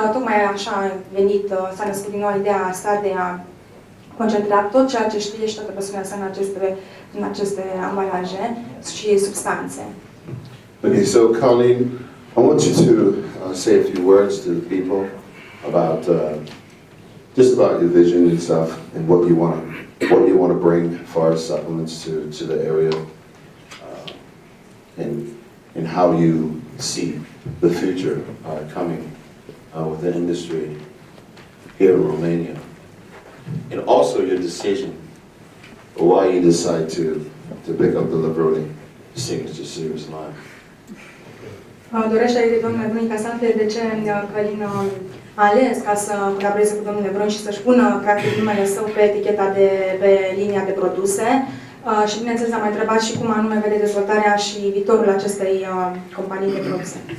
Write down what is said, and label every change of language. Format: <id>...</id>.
<ro>Tocmai așa a venit, s-a născut din nou ideea asta de a concentra tot ceea ce știe și toată pasiunea sa în aceste ambalaje și substanțe.</ro> <en>Okay, so Colleen, I want you to say a few words to the people about just about your vision and stuff, and what you want to bring as far as supplements to the area, and how you see the future coming with the industry here in Romania, and also your decision why you decide to pick up the Levrone Signature Series line.</en> <ro>Dorește domnul Levrone ca să afle de ce Călin a ales ca să colaboreze cu domnul Levrone și să-și pună practic numele său pe eticheta pe linia de produse. Și bineînțeles am mai întrebat și cum anume vede dezvoltarea și viitorul acestei companii de produse.</ro>